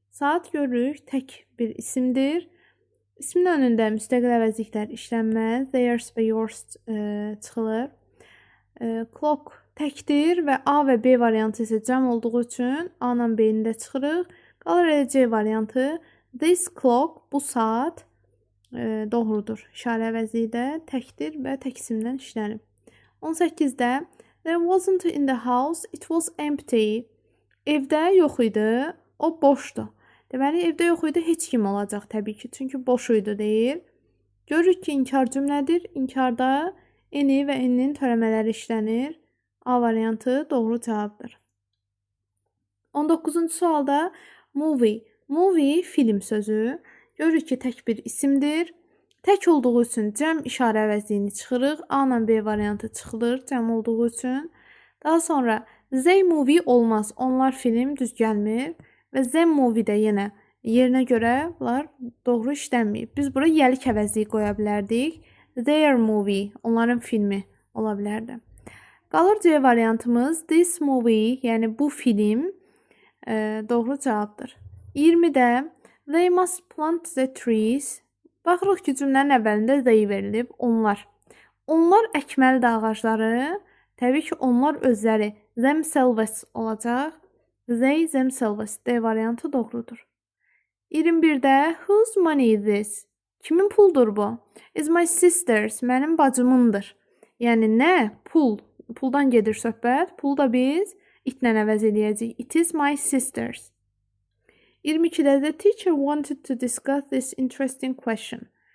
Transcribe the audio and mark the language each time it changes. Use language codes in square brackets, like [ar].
[az] Saat görürük, tək bir isimdir. İsmin önündə müstəqil əvəzliklər işlənməz. Theirs və yours çıxılır. Clock təkdir və A və B variantı isə cəm olduğu üçün A ilə B-ni də çıxırıq. Qalır elə C variantı. This clock, bu saat doğrudur. İşarə əvəzi də təkdir və tək isimdən işlənib. [en] 18-də There wasn't in the house, it was empty. [az] Evdə yox idi, o boşdu. Deməli, evdə yox idi, heç kim olacaq təbii ki, çünki boş idi deyir. Görürük ki, inkar cümlədir. İnkarda eni və eninin törəmələri işlənir. A variantı doğru cavabdır. 19-cu sualda movie. Movie film sözü. Görürük ki, tək bir isimdir. Tək olduğu üçün cəm işarə əvəzliyini çıxırıq. A ilə B variantı çıxılır cəm olduğu üçün. Daha sonra they movie olmaz. Onlar film düz gəlmir. Və them movie də yenə yerinə görə bunlar doğru işlənməyib. Biz bura yəlik əvəzliyi qoya bilərdik. [en] Their movie, [az] onların filmi ola bilərdi. Qalır C variantımız this movie, yəni bu film doğru cavabdır. [en] 20-də they must plant the trees. [az] Baxırıq ki, cümlənin əvvəlində they verilib, onlar. Onlar əkməlidir ağacları. Təbii ki, onlar özləri themselves olacaq. They themselves D variantı doğrudur. [en] 21-də whose money is this? [az] Kimin puldur bu? [en] Is my sister's, [az] mənim bacımındır. Yəni nə? Pul. Puldan gedir söhbət. Pulu da biz itlə əvəz eləyəcəyik. [en] It is my sister's. 22-də the teacher wanted to discuss this interesting question.